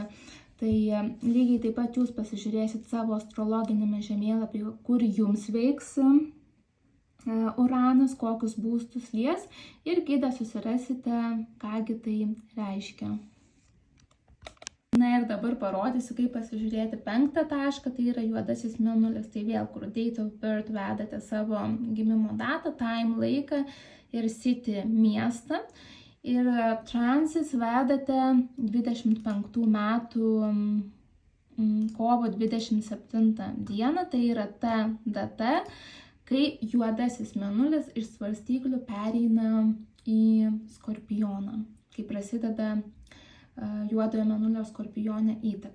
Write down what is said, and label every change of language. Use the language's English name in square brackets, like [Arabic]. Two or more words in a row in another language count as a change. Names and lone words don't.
[Lithuanian] Tai lygiai taip pat jūs pasižiūrėsit savo astrologinėme žemėlapyje, kur jums veiks Uranas, kokius būstus lies ir gidą susirasite, kągi tai reiškia. Na ir dabar parodysiu, kaip pasižiūrėti 5 tašką, tai yra juodasis mėnulis. Tai vėl, kur [English] date of birth [Lithuanian] vedate savo gimimo datą, time laiką ir city miestą. Ir transis vedate 25 metų kovo 27 dieną, tai yra ta data, kai juodasis mėnulis iš svarstyklių pereina į skorpioną, kai prasideda juodojo mėnulio skorpione įtaka.